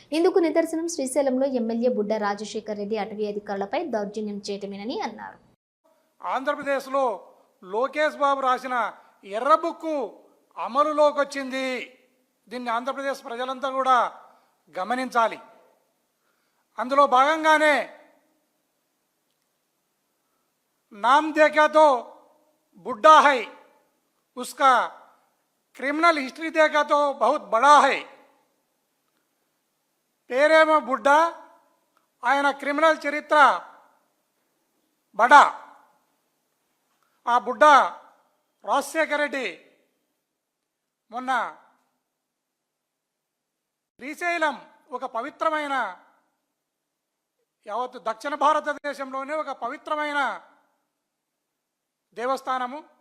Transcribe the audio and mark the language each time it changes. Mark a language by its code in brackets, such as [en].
[te] ఇందుకు నిదర్శనం శ్రీశైలంలో ఎమ్మెల్యే బుడ్డ రాజశేఖర్ రెడ్డి అటవీ అధికారులపై దౌర్జన్యం చేయటమేనని అన్నారు. ఆంధ్రప్రదేశ్లో లోకేష్ బాబు రాసిన ఎర్ర బుక్ అమలులోకి వచ్చింది. దీన్ని ఆంధ్రప్రదేశ్ ప్రజలంతా కూడా గమనించాలి. అందులో భాగంగానే [hi] नाम देखा तो बुढ़ा है, उसका क्रिमिनल हिस्ट्री देखा तो बहुत बड़ा है. [te] పేరేమో బుడ్డా, ఆయన క్రిమినల్ చరిత్ర బడా. ఆ బుడ్డ రాజశేఖర రెడ్డి మొన్న శ్రీశైలం ఒక పవిత్రమైన, యావత్ దక్షిణ భారతదేశంలోనే ఒక పవిత్రమైన దేవస్థానము.